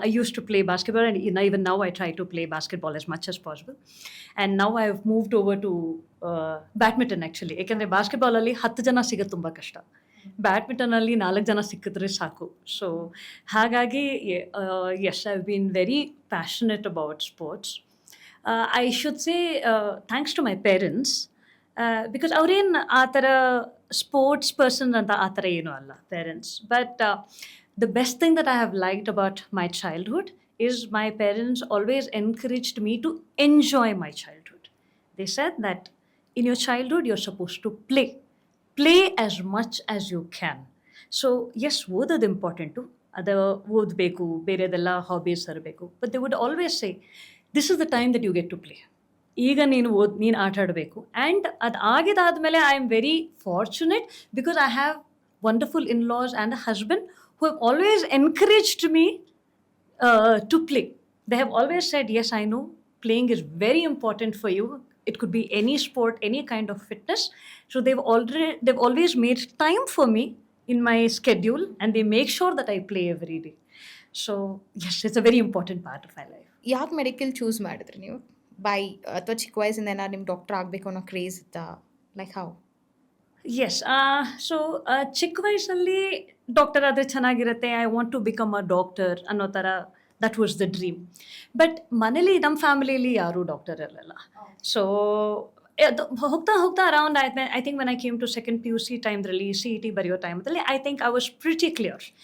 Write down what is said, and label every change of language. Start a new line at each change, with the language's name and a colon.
English: I used to play basketball and even now I try to play basketball as much as possible. And now I have moved over to badminton actually.
Kannada: ಏಕೆಂದರೆ ಬಾಸ್ಕೆಟ್ಬಾಲಲ್ಲಿ 10 ಜನ ಸಿಗೋದು ತುಂಬ ಕಷ್ಟ, ಬ್ಯಾಡ್ಮಿಂಟನಲ್ಲಿ 4 ಜನ ಸಿಕ್ಕಿದ್ರೆ ಸಾಕು.
English: So ಹಾಗಾಗಿ yes, I have been very passionate about sports. I should say thanks to my parents,
Kannada: because ಅವ್ರೇನು ಆ ಥರ ಸ್ಪೋರ್ಟ್ಸ್ ಪರ್ಸನ್ ಅಂತ ಆ ಥರ ಏನೂ ಅಲ್ಲ parents.
English: But the best thing that I have liked about my childhood is my parents always encouraged me to enjoy my childhood. They said that in your childhood you're supposed to play as much as you can. So yes,
Kannada: ಓದೋದು important, ಅದು ಓದಬೇಕು, ಬೇರೆದೆಲ್ಲ hobbies ಇರಬೇಕು.
English: But they would always say this is the time that you get to play.
Kannada: ಈಗ ನೀನು ಆಟ ಆಡಬೇಕು.
English: and
Kannada: ಅದು ಆಗಿದಾದಮೇಲೆ
English: I am very fortunate because I have wonderful in-laws and a husband who have always encouraged me to play. They have always said, yes, I know playing is very important for you. It could be any sport, any kind of fitness. So they've always made time for me in my schedule, and they make sure that I play every day. So yes, it's a very important part of my life.
Kannada: ಯಾಕೆ medical choose ಮಾಡಿದ್ರಿ ನೀವು? By ಅಥವಾ ಚಿಕ್ಕ ವಯಸ್ಸಿಂದ ಏನಾದ್ರು ನಿಮ್ಗೆ doctor ಆಗಬೇಕು ಅನ್ನೋ ಕ್ರೇಜ್ ಇತ್ತಾ?
English: Like how? Yes so
Kannada: ಚಿಕ್ಕ ವಯಸ್ಸಲ್ಲಿ ಡಾಕ್ಟರ್ ಆದರೆ ಚೆನ್ನಾಗಿರುತ್ತೆ,
English: I want to become a doctor ಅನ್ನೋ ಥರ, that was the dream. But
Kannada: ಮನೇಲಿ ನಮ್ಮ ಫ್ಯಾಮಿಲಿಯಲ್ಲಿ ಯಾರೂ ಡಾಕ್ಟರ್ ಇರಲಿಲ್ಲ.
English: So ಹೋಗ್ತಾ ಹೋಗ್ತಾ around I think when I came to second P U C ಟೈಮ್ದಲ್ಲಿ, C E T ಬರೆಯೋ ಟೈಮಲ್ಲಿ, I think I was pretty clear.